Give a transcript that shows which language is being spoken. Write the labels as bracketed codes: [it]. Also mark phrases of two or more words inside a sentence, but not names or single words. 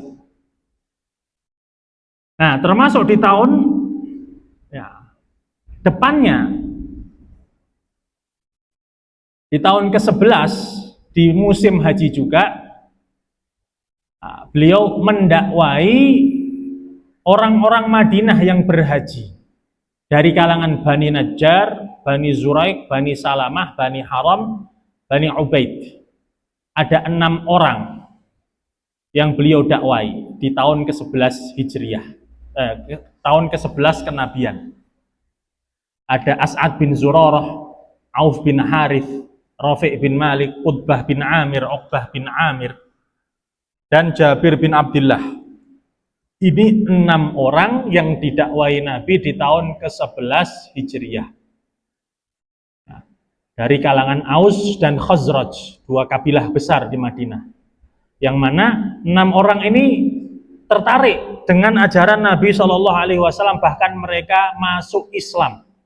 [id] Nah, termasuk di tahun ya, Depannya, di tahun ke-11, di musim haji juga, beliau mendakwai orang-orang Madinah yang berhaji dari kalangan Bani Najjar, Bani Zuraik, Bani Salamah, Bani Haram, Bani Ubaid. Ada 6 orang yang beliau dakwai di tahun ke-11 Hijriah, tahun ke-11 kenabian. Ada As'ad bin Zurarah, Auf bin Harith, Rafi' bin Malik, Utbah bin Amir, Uqbah bin Amir, dan Jabir bin Abdullah. Ini 6 orang yang didakwai Nabi di tahun ke-11 Hijriah. Nah, dari kalangan Aus dan Khazraj, 2 kabilah besar di Madinah. Yang mana 6 orang ini tertarik dengan ajaran Nabi [ar] صلى الله عليه وسلم, [id] bahkan mereka masuk Islam.